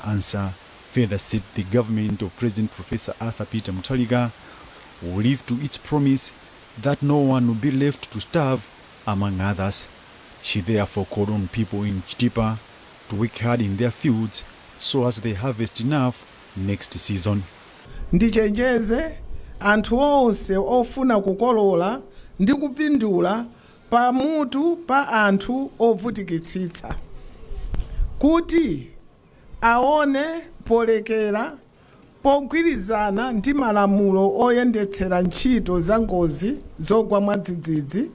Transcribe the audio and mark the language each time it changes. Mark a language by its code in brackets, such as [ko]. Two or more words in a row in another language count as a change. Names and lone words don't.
[en] Ansah further said the government of President Professor Arthur Peter Mutharika will live to its promise that no one will be left to starve, among others. She therefore called on people in Chichiba to work hard in their fields so as they harvest enough next season. [ny] Ndichenjeze anthu onse ofuna kukolola ndi kupindula pamutu pa anthu ovutikitsitsa kuti aone polekera pogwirizana ndi malamulo oyendetsera ntchito za ngozi zogwa mwadzidzidzi.